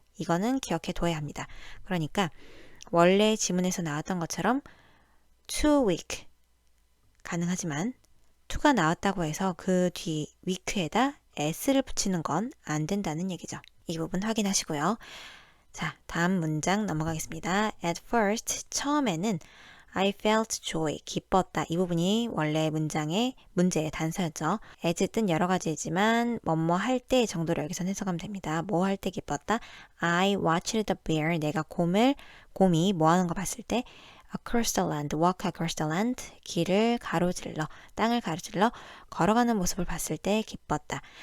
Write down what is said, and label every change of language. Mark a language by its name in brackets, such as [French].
[Korean] 이거는 기억해 둬야 합니다. 그러니까 원래 지문에서 나왔던 것처럼 to week 가능하지만 to가 나왔다고 해서 그 뒤 week에다 s를 붙이는 건 안 된다는 얘기죠. 이 부분 확인하시고요. 자, 다음 문장 넘어가겠습니다. [English] At first, [Korean] 처음에는 [English] I felt joy, [Korean] 기뻤다. 이 부분이 원래 문제의 단서였죠. as 뜻 여러 가지이지만 뭐뭐 할 때 정도로 여기서 해석하면 됩니다. 뭐 할 때 기뻤다? [English] I watched the bear, [Korean] 내가 곰이 뭐 하는 거 봤을 때 [English] across the land, walk across the land, [Korean] 길을 가로질러, 땅을 가로질러 걸어가는 모습을 봤을 때 기뻤다.